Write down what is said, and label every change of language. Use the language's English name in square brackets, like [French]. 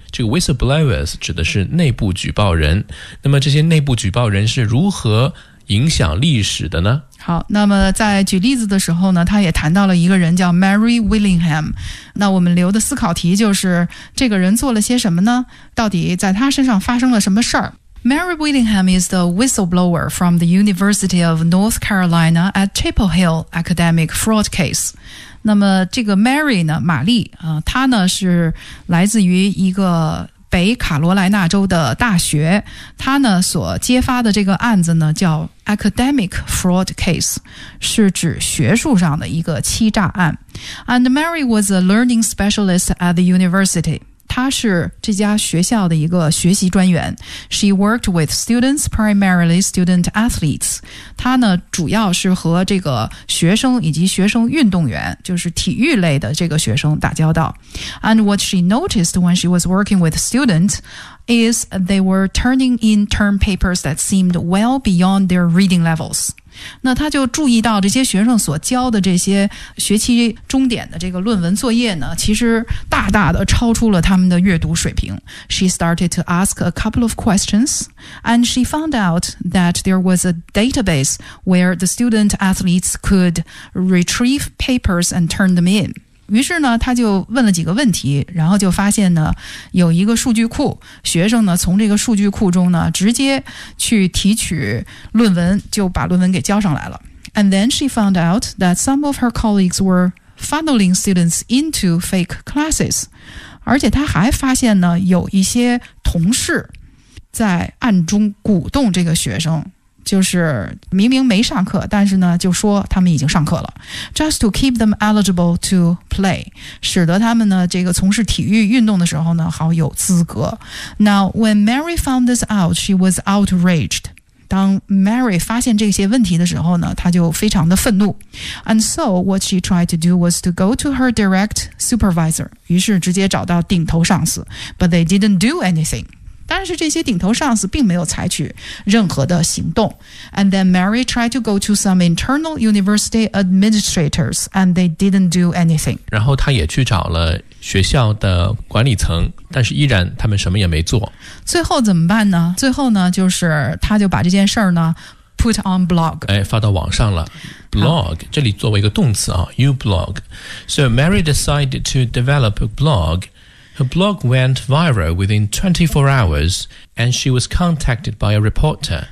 [Chinese] 这个 whistleblowers 指的是内部举报人，那么这些内部举报人是如何影响历史的呢？好，那么在举例子的时候呢，他也谈到了一个人叫 Mary Willingham， 那我们留的思考题就是这个人做了些什么呢？到底在他身上发生了什么事儿？ [English] Mary Willingham is the whistleblower from the University of North Carolina at Chapel Hill academic fraud case. [Chinese] 那么这个 Mary 呢，玛丽，她呢是来自于一个北卡罗来纳州的大学，她呢所揭发的这个案子呢叫 academic fraud case， 是指学术上的一个欺诈案。 [English] And Mary was a learning specialist at the university. [Chinese] 她是这家学校的一个学习专员。 [English] She worked with students, primarily student athletes. [Chinese] 她呢，主要是和这个学生以及学生运动员，就是体育类的这个学生打交道。 [English] And what she noticed when she was working with students is they were turning in term papers that seemed well beyond their reading levels. [Chinese] 那他就注意到这些学生所交的这些学期终点的这个论文作业呢，其实大大的超出了他们的阅读水平。 [English] She started to ask a couple of questions, and she found out that there was a database where the student athletes could retrieve papers and turn them in. [Chinese] 于是呢，他就问了几个问题，然后就发现呢，有一个数据库，学生呢从这个数据库中呢直接去提取论文，就把论文给交上来了。 [English] And then she found out that some of her colleagues were funneling students into fake classes. [Chinese] 而且他还发现呢，有一些同事在暗中鼓动这个学生。就是明明没上课，但是呢就说他们已经上课了 [English] just to keep them eligible to play， [Chinese] 使得他们呢这个从事体育运动的时候呢好有资格。 [English] Now when Mary found this out she was outraged， [Chinese] 当 Mary 发现这些问题的时候呢她就非常的愤怒。 [English] And so what she tried to do was to go to her direct supervisor， [Chinese] 于是直接找到顶头上司。 [English] But they didn't do anything [Chinese] 但是这些顶头上司并没有采取任何的行动。 [English] And then Mary tried to go to some internal university administrators and they didn't do anything. [Chinese] 然后他也去找了学校的管理层，但是依然他们什么也没做。最后怎么办呢？最后呢，就是他就把这件事儿呢 [English] put on blog， [Chinese] 哎，发到网上了。blog 这里作为一个动词啊， [English] you blog. So Mary decided to develop a blogHer blog went viral within 24 hours, and she was contacted by a reporter.